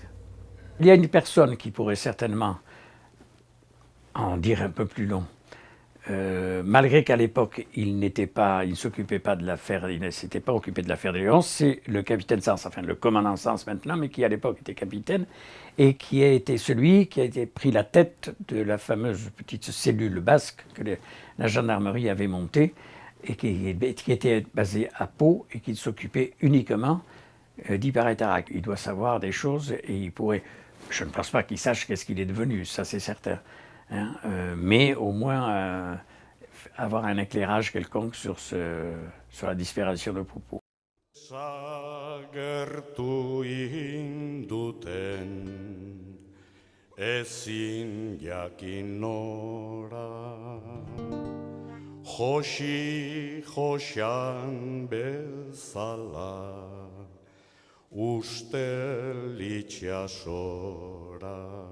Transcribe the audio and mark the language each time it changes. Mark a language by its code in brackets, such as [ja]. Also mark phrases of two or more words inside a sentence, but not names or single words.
[fr] Il y a une personne qui pourrait certainement en dire un peu plus long, malgré qu'à l'époque il ne s'occupait pas de l'affaire, il ne s'était pas occupé de l'affaire des Léons, c'est le capitaine Sens, enfin le commandant Sens maintenant, mais qui à l'époque était capitaine, et qui a été celui qui a été pris la tête de la fameuse petite cellule basque que la gendarmerie avait montée, et qui était basé à Pau et qui s'occupait uniquement d'Ipar-et-Tarak. Il doit savoir des choses et il pourrait, je ne pense pas qu'il sache qu'est-ce qu'il est devenu, ça c'est certain, hein, mais au moins avoir un éclairage quelconque sur la disparition de Popo. [eu] Desagertu induten ezin jakin nora, josan bezala ustel itxasora.